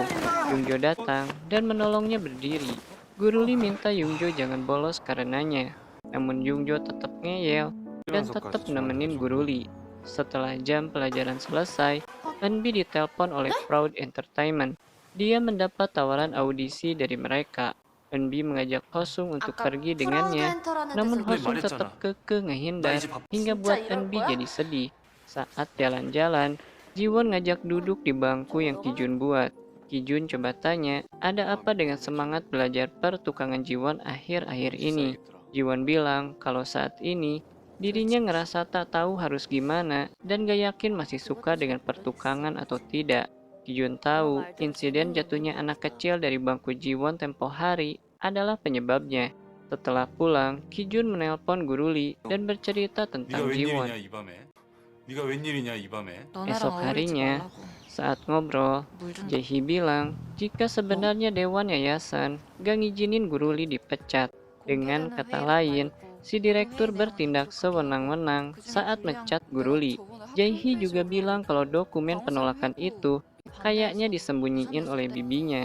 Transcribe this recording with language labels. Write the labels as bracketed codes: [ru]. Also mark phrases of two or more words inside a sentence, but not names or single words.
[id] Yungjo datang dan menolongnya berdiri. Guru Lee minta Yungjo jangan bolos karenanya. Namun Yungjo tetap ngeyel dan tetap nemenin Guru Lee. Setelah jam pelajaran selesai, Enbi ditelepon oleh Proud Entertainment. Dia mendapat tawaran audisi dari mereka. Enbi mengajak Hosung untuk [ko] 아까 [id] pergi [ko] 프라우드 [id] dengannya, [ko] 엔터라는 [id] namun [ko] 데서 네, [id] Hosung tetap [ko] 말했잖아. [id] kekeh [ko] 나 [id] ngehindar [ko] 이제 밥 [id] hingga [ko] 진짜 [id] buat [ko] 이럴 [id] Enbi [ko] 거야? [id] jadi sedih. Saat jalan-jalan, Jiwon ngajak duduk di bangku yang Kijun buat. Kijun coba tanya, ada apa dengan semangat belajar pertukangan Jiwon akhir-akhir ini? Jiwon bilang kalau saat ini dirinya ngerasa tak tahu harus gimana dan gak yakin masih suka dengan pertukangan atau tidak. Kijun tahu insiden jatuhnya anak kecil dari bangku Jiwon tempo hari adalah penyebabnya. Setelah pulang, Kijun menelpon Guru Lee dan bercerita [ko] 네가 [id] tentang Jiwon. [ko] 웬일이냐 이 밤에? 네가 웬일이냐 이 밤에? [id] Esok [ko] 너네랑 어울리지 [id] harinya, [ko] 말라고. [id] saat ngobrol, [ko] 물 좀. [id] Jae-hee bilang jika sebenarnya Dewan Yayasan gak ngizinin Guru Lee dipecat. Dengan kata lain, si direktur bertindak sewenang-wenang saat mecat Guru Lee. Jae-hee juga bilang kalau dokumen penolakan itu kayaknya disembunyiin oleh bibinya.